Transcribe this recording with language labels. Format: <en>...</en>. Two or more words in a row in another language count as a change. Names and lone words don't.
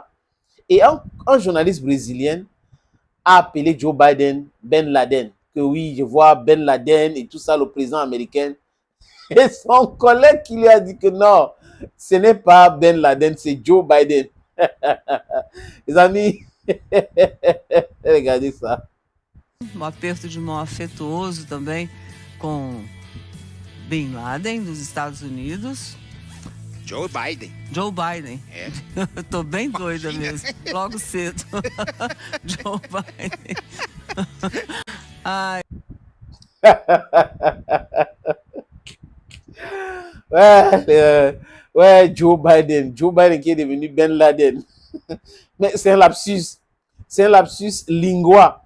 <fr>Et un journaliste brésilien a appelé Joe Biden Ben Laden. Que oui, je vois Ben Laden et tout ça, le président américain. Et son collègue qui lui a dit que non, ce n'est pas Ben Laden, c'est Joe Biden. Les amis, regardez ça.</fr> <pt>Aperto de mão afetuoso também com Bin Laden, dos Estados Unidos. Joe Biden. Joe Biden. É. Eu tô bem doida Imagina. mesmo, logo cedo. Joe Biden. Ai.</pt> <fr>Ouais, Joe Biden. Joe Biden qui est devenu Ben Laden. Mais c'est un lapsus. C'est un</fr> <la>lapsus lingua.</la>